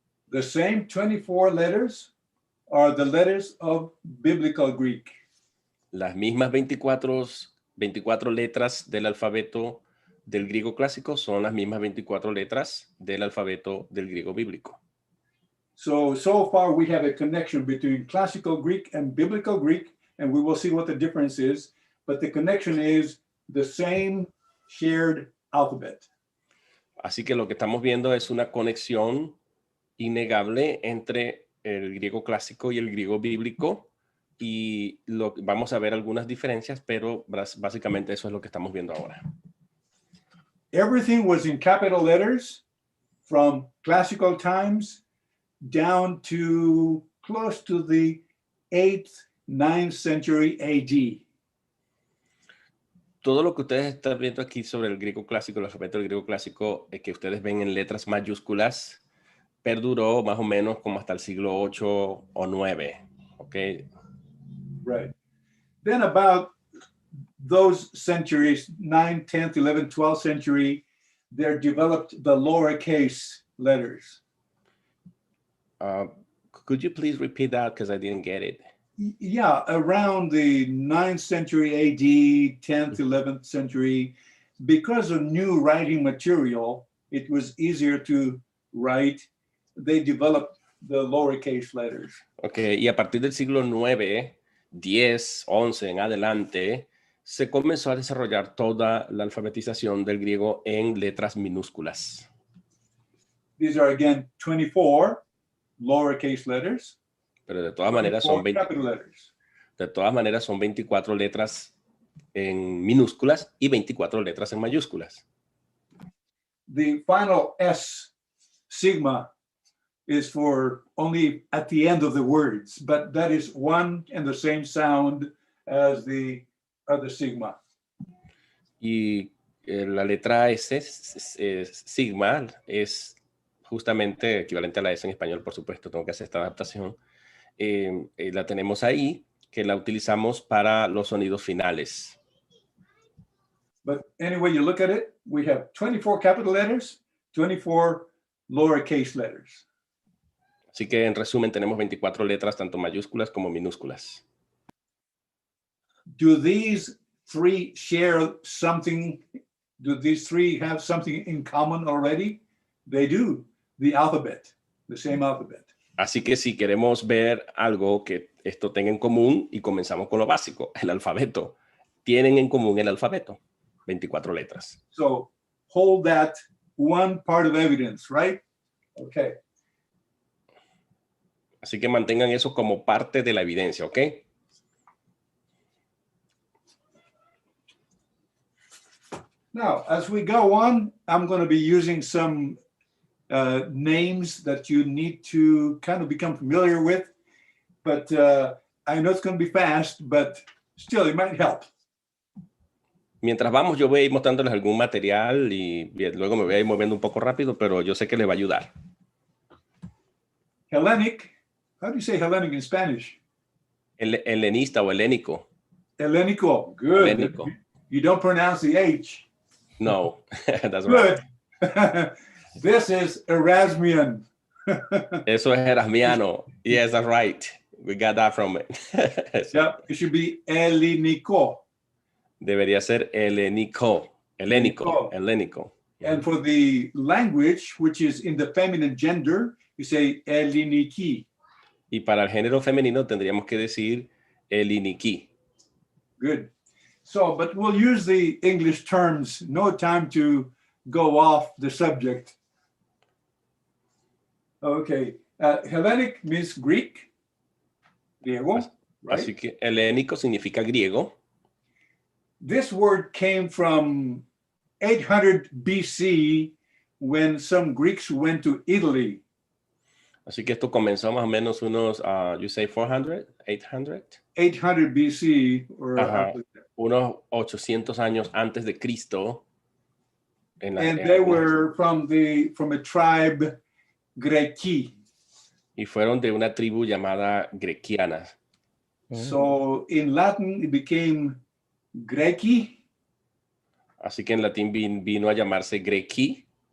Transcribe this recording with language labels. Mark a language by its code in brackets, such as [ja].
[en] The same 24 letters are the letters of biblical Greek. [es] Las mismas 24 letras del alfabeto del griego clásico son las mismas 24 letras del alfabeto del griego bíblico. [en] So far we have a connection between classical Greek and biblical Greek, and we will see what the difference is, but the connection is the same shared alphabet. [es] Así que lo que estamos viendo es una conexión innegable entre el griego clásico y el griego bíblico, y vamos a ver algunas diferencias, pero básicamente eso es lo que estamos viendo ahora. [en] Everything was in capital letters from classical times down to close to the 8th, 9th century AD. [es] Todo lo que ustedes están viendo aquí sobre el griego clásico, el alfabeto del griego clásico, que ustedes ven en letras mayúsculas, perduró más o menos como hasta el siglo 8 o 9. [en] Okay. Right. Then about those centuries, 9th, 10th, 11th, 12th century, there developed the lowercase letters. Could you please repeat that, because I didn't get it? Yeah, around the 9th century AD, 10th, 11th century, because of new writing material, it was easier to write. They developed the lowercase letters. [es] Okay, y a partir del siglo 9, 10, 11 en adelante, se comenzó a desarrollar toda la alfabetización del griego en letras minúsculas. [en] These are again 24 lowercase letters. [es] Pero de todas maneras son [en] 24 capital letters. [es] De todas maneras son 24 letras en minúsculas y 24 letras en mayúsculas. [en] The final S, sigma, is for only at the end of the words, but that is one and the same sound as the other sigma. [es] Y la letra S, sigma, es justamente equivalente a la S en español, por supuesto, tengo que hacer esta adaptación. La tenemos ahí, que la utilizamos para los sonidos finales. [en] But anyway, you look at it, we have 24 capital letters, 24 lowercase letters. [es] Así que en resumen tenemos 24 letras, tanto mayúsculas como minúsculas. [en] Do these three share something? Do these three have something in common already? They do, the alphabet, the same alphabet. [es] Así que si queremos ver algo que esto tenga en común, y comenzamos con lo básico, el alfabeto. Tienen en común el alfabeto, 24 letras. [en] So hold that one part of evidence, right? Okay. [es] Así que mantengan eso como parte de la evidencia, ¿ok? [en] Now, as we go on, I'm going to be using some names that you need to kind of become familiar with. But I know it's going to be fast, but still, it might help. [es] Mientras vamos, yo voy a ir mostrándoles algún material y luego me voy a ir moviendo un poco rápido, pero yo sé que les va a ayudar. [en] Hellenic. How do you say Hellenic in Spanish? [es] Helenista o helénico. [en] Hellenico. Good. [es] Helénico. [en] You don't pronounce the H. No, that's right. Good. This is Erasmian. [es] Eso es erasmiano. [en] Yes, that's right. We got that from it. Yep, it should be Hellenico. [es] Debería ser helénico. Helénico. Helénico. [en] And for the language, which is in the feminine gender, you say Helleniki. [es] Y para el género femenino tendríamos que decir heliniki. [en] Good. So, but we'll use the English terms. No time to go off the subject. Okay. Hellenic means Greek. Griego, right? [es] Así que helénico significa griego. [en] This word came from 800 BC when some Greeks went to Italy. [es] Así que esto comenzó más o menos unos, [en] you say 400, 800? 800 BC, or [es] unos 800 años antes de Cristo. [en] And they were from a tribe Greci. [es] Y fueron de una tribu llamada Grequiana. [en] So in Latin it became Greci. [es] Así que en latín vino a llamarse Greci.